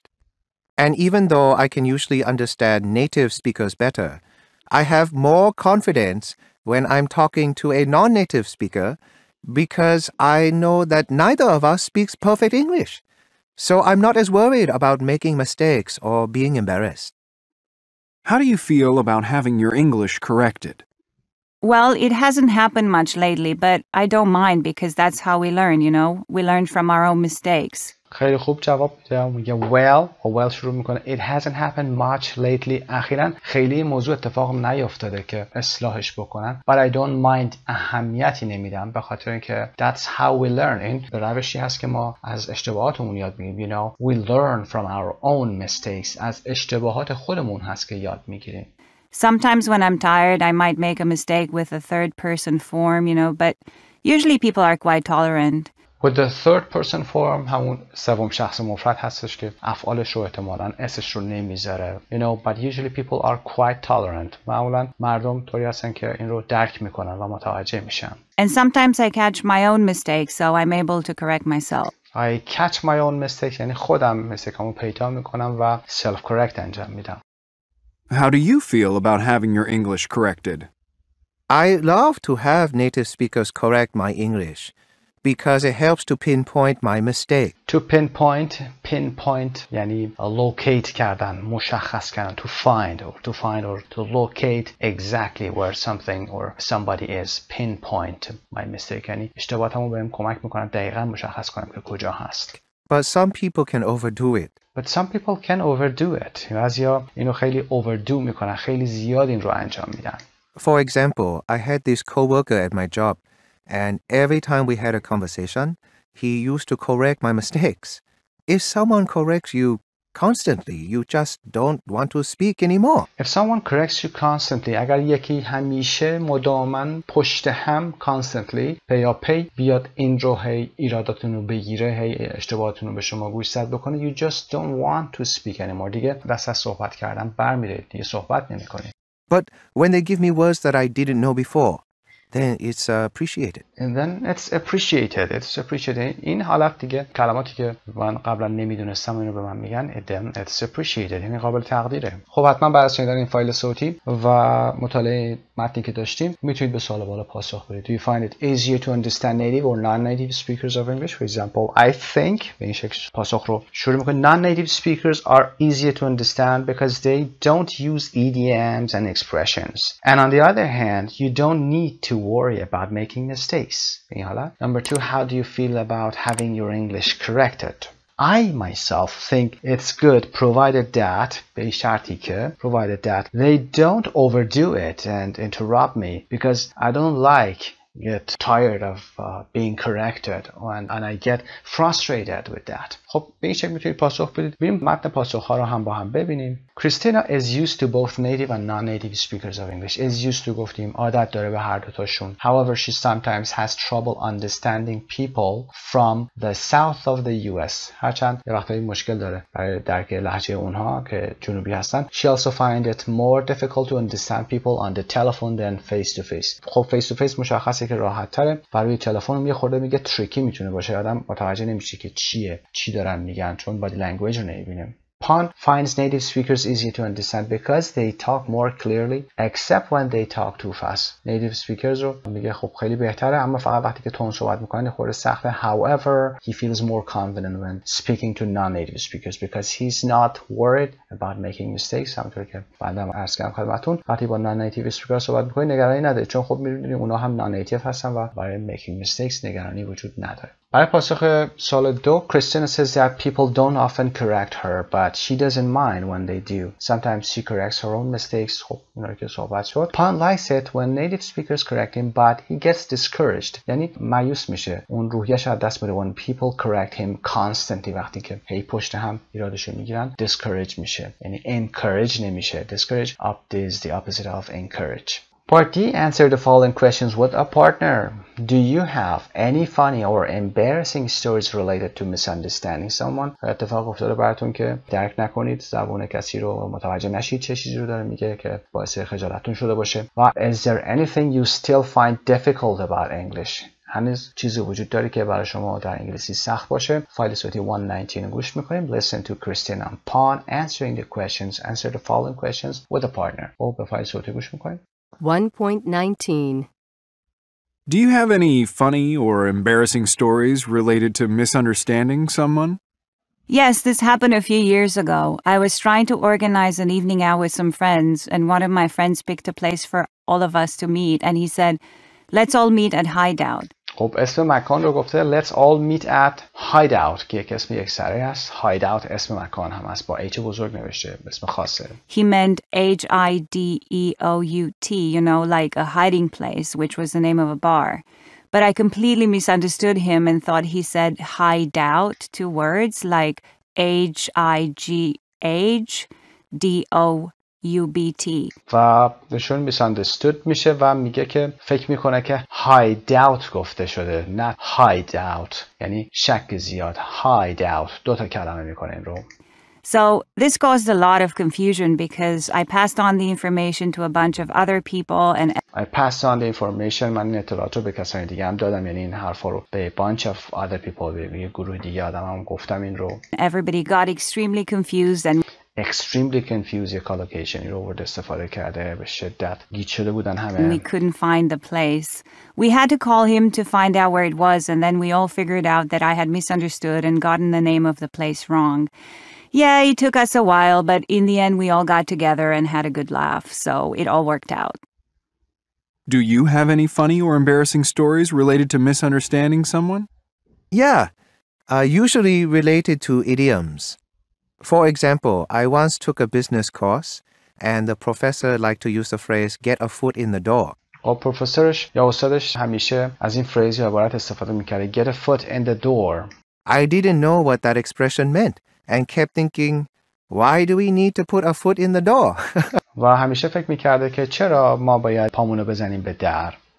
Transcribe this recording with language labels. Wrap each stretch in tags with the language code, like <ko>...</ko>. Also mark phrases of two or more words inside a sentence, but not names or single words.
<en>And even though I can usually understand native speakers better, I have more confidence when I'm talking to a non-native speaker because I know that neither of us speaks perfect English. So I'm not as worried about making mistakes or being embarrassed. How do you feel about having your English corrected? Well, it hasn't happened much lately, but I don't mind because that's how we learn, you know? We learn from our own mistakes.</en> <fa>خیلی خوب جواب میده. میگه well شروع میکنه.</fa> <en>It hasn't happened much lately.</en> <fa>اخیراً خیلی موضوع اتفاق نیفتاده که اصلاحش بکنن.</fa> <en>But I don't mind.</en> <fa>اهمیتی نمیدم به خاطر اینکه</fa> <en>that's how we learn.</en> <fa>این به روشی هست که ما از اشتباهاتمون یاد میگیریم.</fa> <en>You know, we learn from our own mistakes.</en> <fa>از اشتباهات خودمون هست که یاد میگیریم.</fa> <en>Sometimes when I'm tired, I might make a mistake with a third-person form, you know, but usually people are quite tolerant. With the third person form</en> <fa>همون سوم شخص مفرد هستش که افعالش رو احتمالاً اسش رو نمیذاره.</fa> <en>You know, but usually people are quite tolerant.</en> <fa>معمولاً مردم طوری هستن که این رو درک میکنن و متوجه میشن.</fa> <en>And sometimes I catch my own mistakes, so I'm able to correct myself. I catch my own mistakes</en> <fa>یعنی خودم مستیکامو پیدا میکنم و</fa> <en>self correct</en> <fa>انجام میدم.</fa> <en>How do you feel about having your English corrected? I love to have native speakers correct my English because it helps to pinpoint my mistake. To pinpoint</en> <fa>یعنی locate کردن، مشخص کردن.</fa> <en>To find or to locate exactly where something or somebody is. Pinpoint my mistake</en> <fa>یعنی اشتباهاتمو بهم کمک میکنن دقیقاً مشخص کنم که کجا هست.</fa> <en>But some people can overdo it. But some people can overdo it.</en> <fa>بعضیا اینو خیلی overdo میکنن، خیلی زیاد این رو انجام میدن.</fa> <en>For example, I had this coworker at my job, and every time we had a conversation, he used to correct my mistakes. If someone corrects you constantly, you just don't want to speak anymore. If someone corrects you constantly,</en> <fa>اگر یکی همیشه مداماً پشت هم constantly پیاپی بیاد این رو هی ایراداتون رو بگیره، هی اشتباهاتون رو به شما گوشزد بکنه,</fa> <en>you just don't want to speak anymore.</en> <fa>دیگه دست از صحبت کردن برمی‌دارید، دیگه صحبت نمی‌کنید.</fa> <en>But when they give me words that I didn't know before, then it's appreciated. And then it's appreciated.</en> <fa>این حالت دیگه کلماتی که من قبلا نمیدونستم اینو به من میگن</fa> <en>then it's appreciated.</en> <fa>یعنی قابل تقدیره. خب حتما بعد از شنیدن این فایل صوتی و مطالعه متنی که داشتیم میتونید به سوال بالا پاسخ بدید.</fa> <en>Do you find it easier to understand native or non-native speakers of English? For example, I think</en> <fa>به این شکل پاسخ رو شروع میکنید.</fa> <en>Non-native speakers are easier to understand because they don't use idioms and expressions. And on the other hand, you don't need to worry about making mistakes. Number 2, how do you feel about having your English corrected? I myself think it's good provided that they don't overdo it and interrupt me because I don't get tired of being corrected and I get frustrated with that.</en> <fa>خب به این شکل میتونید پاسخ بدید. بریم متن پاسخ‌ها رو هم با هم ببینیم.</fa> <en>Christina is used to both native and non-native speakers of English. Is used to</en> <fa>گفتیم عادت داره به هر دوتاشون.</fa> <en>However, she sometimes has trouble understanding people from the south of the US.</en> <fa>هرچند یه وقتایی مشکل داره برای درک لهجه اونها که جنوبی هستن.</fa> <en>She also finds it more difficult to understand people on the telephone than face to face.</en> <fa>خب</fa> <en>face to face</en> <fa>مشخصه که راحت تره. برای تلفن یه خورده میگه تریکی میتونه باشه. آدم متوجه نمیشه که چی دارن میگن چون</fa> <en>body language</en> <fa>رو نمیبینیم.</fa> <en>Pon finds native speakers easy to understand because they talk more clearly except when they talk too fast. Native speakers</en> <fa>رو میگه خب خیلی بهتره اما فقط وقتی که تون صحبت میکنه خورده سخته.</fa> <en>However, he feels more confident when speaking to non-native speakers because he's not worried about making mistakes.</en> <fa>همونطور که بعدم عرض کردم خدمتتون وقتی با</fa> <en>non-native speakers</en> <fa>صحبت میکنید نگرانی نداره چون خب میدونید اونا هم non-native هستن و برای</fa> <en>making mistakes</en> <fa>نگرانی وجود نداره. برای پاسخ سوال 2,</fa> <en>Christina says that people don't often correct her, but she doesn't mind when they do. Sometimes she corrects her own mistakes.</en> <fa>خب اینا رو که صحبت شد.</fa> <en>Pon likes it when native speakers correct him, but he gets discouraged.</en> <fa>یعنی مایوس میشه. اون روحیه‌اش از دست میره.</fa> <en>When people correct him constantly</en> <fa>وقتی که هی پشت هم ایرادشو میگیرن, discourage میشه. یعنی encourage نمیشه.</fa> <en>Discourage is the opposite of encourage. Part D, answer the following questions with a partner. Do you have any funny or embarrassing stories related to misunderstanding someone?</en> <fa>اتفاق افتاده براتون که درک نکنید زبان کسی رو متوجه نشید چه چیزی رو داره میگه که باعث خجالتتون شده باشه.</fa> <en>و is there anything you still find difficult about English?</en> <fa>هنوز چیزی وجود داره که برای شما در انگلیسی سخت باشه. فایل صوتی 119 رو گوش میکنیم.</fa> <en>Listen to Christina and Pon answering the questions. Answer the following questions with a partner.</en> <fa>خب به فایل صوتی گوش میکنیم. 1.19</fa> <en>Do you have any funny or embarrassing stories related to misunderstanding someone? Yes, this happened a few years ago. I was trying to organize an evening out with some friends, and one of my friends picked a place for all of us to meet, and he said, let's all meet at Hideout.</en> <fa>خب اسم مکان رو گفته</fa> <en>let's all meet at Hideout</en> <fa>که یک اسم یک سره است. Hideout اسم مکان هم است با H بزرگ نوشته اسم خاصه.</fa> <en>He meant Hideout, you know, like a hiding place, which was the name of a bar. But I completely misunderstood him and thought he said hideout, 2 words, like Highdout.</en> <fa>و بهشون misunderstood میشه و میگه که فکر میکنه که hideout گفته شده نه hideout یعنی شک زیاد. hideout 2 تا کلمه میکنه این رو.</fa> <en>So this caused a lot of confusion because I passed on the information to a bunch of other people and I passed on the information</en> <fa>من این اطلاعات رو به کسانی دیگه هم دادم یعنی این حرفا رو به</fa> <en>bunch of other people</en> <fa>به گروه دیگه آدم هم گفتم این رو.</fa> <en>everybody got extremely confused and extremely confused</en> <fa>یک collocation رو ورد استفاده کرده به شدت گیج شده بودن همه.</fa> <en>We couldn't find the place. We had to call him to find out where it was, and then we all figured out that I had misunderstood and gotten the name of the place wrong. Yeah, it took us a while, but in the end we all got together and had a good laugh, so it all worked out. Do you have any funny or embarrassing stories related to misunderstanding someone? Yeah, usually related to idioms. For example, I once took a business course, and the professor liked to use the phrase, get a foot in the door.</en> <fa>پروفسورش یا استادش همیشه از این فریز یا عبارت استفاده میکرده</fa> <en>get a foot in the door. I didn't know what that expression meant, and kept thinking, why do we need to put a foot in the door?</en> <fa>و همیشه فکر میکرده که چرا ما باید پامونو بزنیم به در.</fa>